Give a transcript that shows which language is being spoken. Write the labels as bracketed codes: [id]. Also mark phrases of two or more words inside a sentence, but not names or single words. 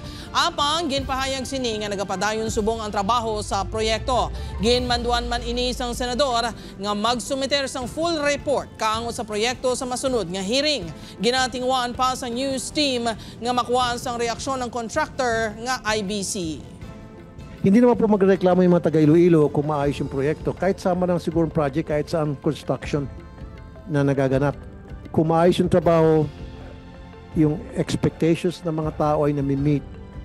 [hil] Apang ginpahayag sini nga nagapadayon subong ang trabaho sa proyekto. Ginmanduan man ini sang senador nga magsumiter sang [en] full report [hil] kaango sa proyekto sa masunod nga hearing. Ginatingwaan pa sa news team nga makuhaan sang reaksyon ng contractor nga IBC. [tl] Hindi naman po magreklamo yung mga taga Iloilo kung maayos yung proyekto. Kahit sama ng sigurong project, kahit saan construction na nagaganap. Kung maayos yung trabaho, yung expectations ng mga tao ay nami-meet.